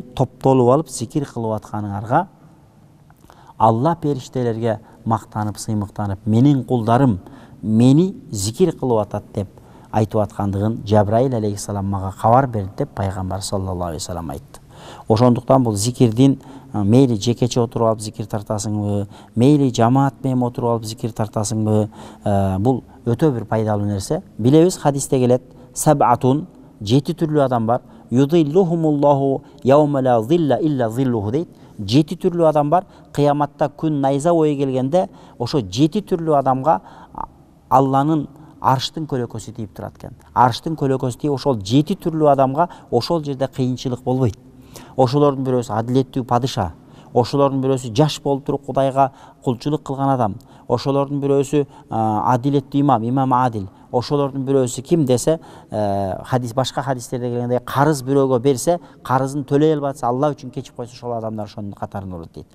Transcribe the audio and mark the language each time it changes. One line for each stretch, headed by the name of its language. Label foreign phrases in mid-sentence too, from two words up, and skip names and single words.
Kyrgyz: Топтолуп алып зикир кылып атканыңарга Алла периштелерге мактанып, сыймыктанып, менин кулдарым мени зикир кылып атат деп айтып аткандыгын Жабраил алейхиссалам мага кабар берди" деп пайгамбар
Arabic: صلى الله عليه وسلم
Kyrgyz: айтты. Ошондуктан бул зикирдин мейли жекече отуруп алып зикир тартасыңбы, мейли жамаат менен отуруп алып зикир тартасыңбы, бул өтө бир пайдалуу нерсе. Билебиз, хадисте келет: "Саб'атун, 7 түрлүү адам бар.
Arabic: يظلهم الله يوم لا ظل إلا ظله" дейт.
Kyrgyz: 7 түрлүү адам бар. Кыяматта күн найза ой келгенде, ошо 7 түрлүү адамга Алланын арштын көлөкөсү тийип турат экен. Арштын көлөкөсү тийип, ошол 7 түрлүү адамга ошол жерде кыйынчылык болбойт. Ошолордун бирөөсү адилеттүү падыша, ошолордун бирөөсү жаш болуп туруп Кудайга кулчулук кылган адам, ошолордун бирөөсү адилеттүү имам, имам адил, ошолордун бирөөсү ким десе, хадис башка хадистерде келгендей карыз бирөөгө берсе, карызын төлөй албаса, Алла үчүн кечип койсо, ошол адамдар ошонун катарына болот дейт.